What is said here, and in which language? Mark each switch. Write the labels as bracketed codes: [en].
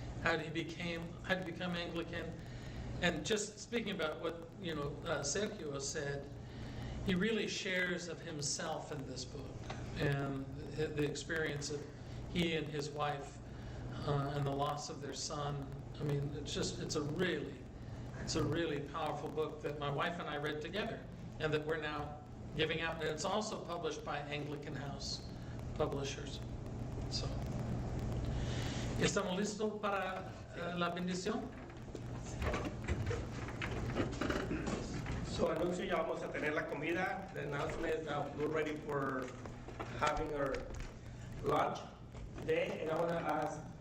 [en] How did he become Anglican? And just speaking about what Sergio said, he really shares of himself in this book and the experience of he and his wife and the loss of their son. I mean, it's a really powerful book that my wife and I read together, and that we're now giving out. And it's also published by Anglican House Publishers. [es] So, ¿estamos listos para la bendición? So anuncio ya vamos a tener la comida. [en] The announcement, we're ready for having our lunch today, and I want to ask